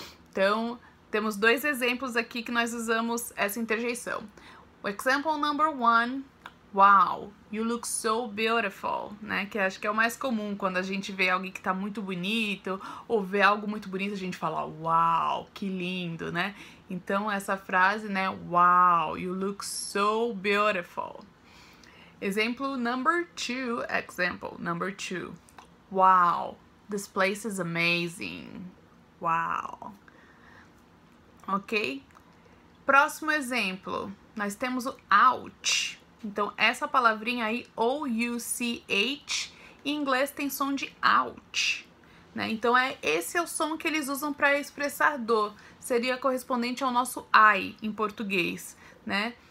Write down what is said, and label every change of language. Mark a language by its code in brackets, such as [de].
[pt] Então, temos dois exemplos aqui que nós usamos essa interjeição. [en] O example number 1, wow, you look so beautiful, né? [pt] Que acho que é o mais comum quando a gente vê alguém que tá muito bonito ou vê algo muito bonito, a gente fala, wow, que lindo, né? Então, essa frase, né? [en] Wow, you look so beautiful. Example number 2, wow, this place is amazing. Wow. Ok? [pt] Próximo exemplo, nós temos o ouch. Então, essa palavrinha aí, O-U-C-H, em inglês tem som de ouch, né? Então, esse é o som que eles usam para expressar dor. Seria correspondente ao nosso I em português, né?